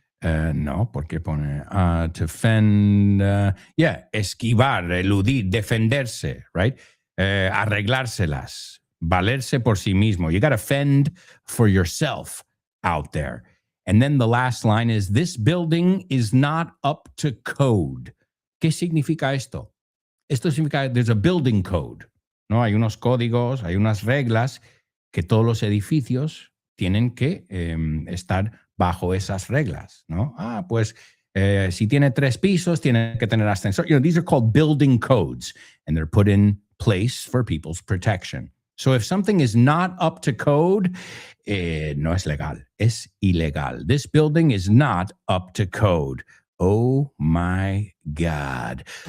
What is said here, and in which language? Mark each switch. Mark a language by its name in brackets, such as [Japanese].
[Spanish] No, porque pone to fend, esquivar, eludir, defenderse, [English] right? [Spanish] Arreglárselas, valerse por sí mismo. [English] You got to fend for yourself out there. And then the last line is, this building is not up to code. [Spanish] ¿Qué significa esto? Esto significa [English] there's a building code, [Spanish] ¿no? Hay unos códigos, hay unas reglas que todos los edificios tienen que estar bajo esas reglas, ¿no? Pues si tiene 3 pisos, tiene que tener ascensor. [English] You know, these are called building codes, and they're put in place for people's protection. So if something is not up to code, [Spanish] no es legal, es ilegal. [English] This building is not up to code. Oh my God.